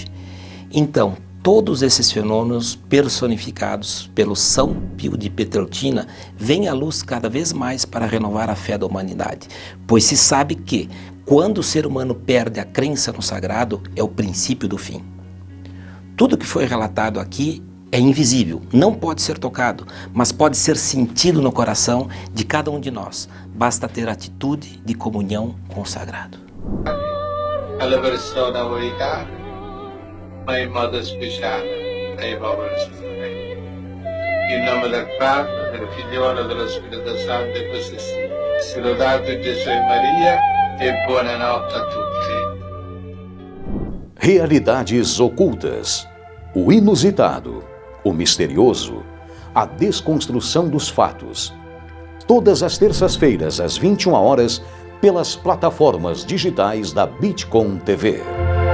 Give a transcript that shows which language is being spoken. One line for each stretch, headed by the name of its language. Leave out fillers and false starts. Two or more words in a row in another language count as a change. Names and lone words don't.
Portuguese: Então, todos esses fenômenos personificados pelo São Pio de Pietrelcina vêm à luz cada vez mais para renovar a fé da humanidade, pois se sabe que, quando o ser humano perde a crença no sagrado, é o princípio do fim. Tudo que foi relatado aqui é invisível, não pode ser tocado, mas pode ser sentido no coração de cada um de nós. Basta ter atitude de comunhão com o sagrado.
Italian: Alla persona verità, ma in modo speciale ai poveri soffrenti. In nome del Padre, del Figliolo e dello Spirito Santo e così sia. Sia lodato Gesù e Maria e buonanotte a tutti.
Portuguese: Realidades ocultas, o inusitado, o misterioso, a desconstrução dos fatos. Todas as terças-feiras, às 21 horas, pelas plataformas digitais da Bitcom TV.